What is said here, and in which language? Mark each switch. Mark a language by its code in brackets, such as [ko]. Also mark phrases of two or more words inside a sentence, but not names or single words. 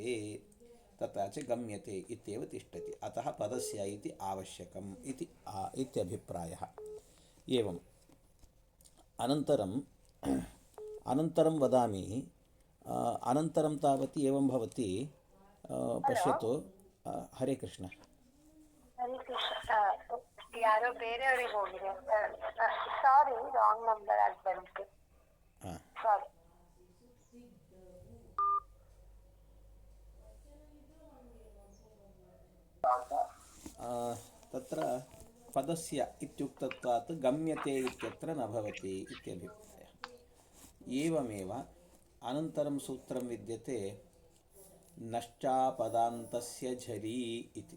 [sa] तथा च गम्यते इत्येव तिष्ठति। अतः पदस्य इति आवश्यकम् इति इत्यभिप्रायः। एवम् अनन्तरं वदामि। अनन्तरं तावत् एवं भवति, पश्यतु। हरे कृष्ण। [kn] ಹರಿ ಕೃಷ್ಣ. ಯಾರೋ ಬೇರೆಯವರಿಗೆ ಹೋಗಿದೆ. ಸಾರಿ, [en] wrong number [kn] ಆಗಿ ಬಂತು. ಸಾರಿ. [sa] तत्र पदस्य इत्युक्तत्वात् गम्यते इत्यत्र न भवति इत्यभिप्रायः। एवमेव अनन्तरं सूत्रं विद्यते, नश्चापदान्तस्य झलि इति।